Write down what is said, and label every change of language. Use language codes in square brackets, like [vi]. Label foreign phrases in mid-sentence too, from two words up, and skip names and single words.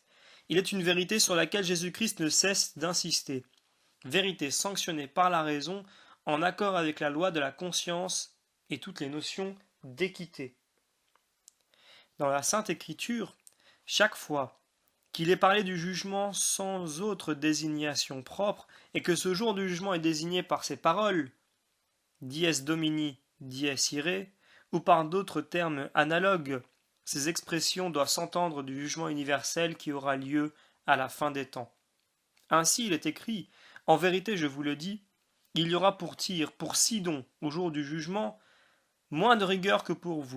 [fr] Il est une vérité sur laquelle Jésus-Christ ne cesse d'insister, vérité sanctionnée par la raison, en accord avec la loi de la conscience et toutes les notions d'équité. Dans la Sainte Écriture, chaque fois qu'il est parlé du jugement sans autre désignation propre, et que ce jour du jugement est désigné par ces paroles, [la] dies domini, dies irae, [fr] ou par d'autres termes analogues, ces expressions doivent s'entendre du jugement universel qui aura lieu à la fin des temps. Ainsi il est écrit, en vérité je vous le dis, il y aura pour Tyr, pour Sidon, au jour du jugement, moins de rigueur que pour vous.